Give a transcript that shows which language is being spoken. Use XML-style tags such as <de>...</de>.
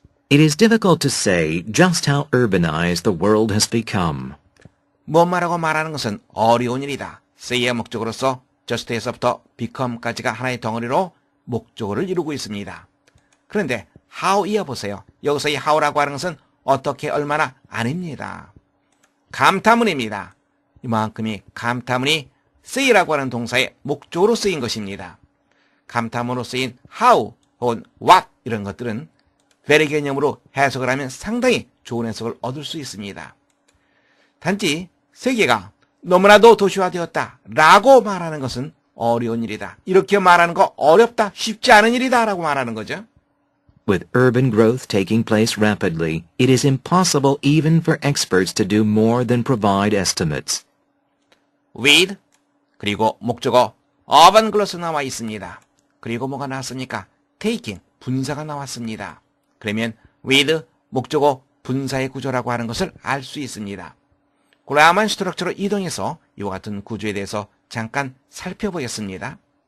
<en>It is difficult to say just how urbanized the world has become.</en> <ko>뭐뭐라고 말하는 것은 어려운 일이다. say의 목적으로서 just에서부터 become까지가 하나의 덩어리로 목적어를 이루고 있습니다. 그런데 how 이어보세요. 여기서의 how라고 하는 것은 어떻게 얼마나 아닙니다. 감탄문입니다. 이만큼이 감탄문이 say라고 하는 동사의 목적으로 쓰인 것입니다. 감탄문으로 쓰인 how 혹은 what 이런 것들은 very 개념으로 해석을 하면 상당히 좋은 해석을 얻을 수 있습니다. 단지 세계가 너무나도 도시화되었다 라고 말하는 것은 어려운 일이다. 이렇게 말하는 거 어렵다, 쉽지 않은 일이다 라고 말하는 거죠.</ko> <en>With urban growth taking place rapidly, it is impossible even for experts to do more than provide estimates.</en> <ko>with 그리고 목적어 urban 글로스 나와 있습니다. 그리고 뭐가 나왔습니까? taking 분사가 나왔습니다. 그러면 with 목적어 분사의 구조라고 하는 것을 알 수 있습니다. 그라만 스트럭처로 이동해서 이와 같은 구조에 대해서 잠깐 살펴보겠습니다.</ko>